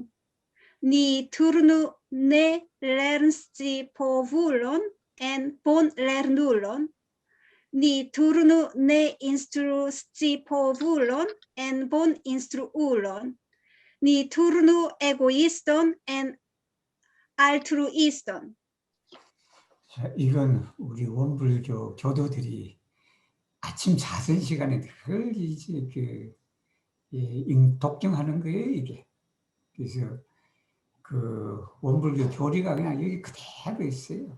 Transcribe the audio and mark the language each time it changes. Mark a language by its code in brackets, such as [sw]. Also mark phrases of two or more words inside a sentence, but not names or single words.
[eo] Ni turnu ne lernscipovulon en bonlernulon. Ni turnu ne instruiscipovulon en boninstruulon. Ni turnu egoiston en altruiston. [ko] 자, 이건 우리 원불교 교도들이 아침 자선 시간에 늘 이제 독경하는 거예요, 이게. 그래서 그 원불교 교리가 그냥 여기 그대로 있어요.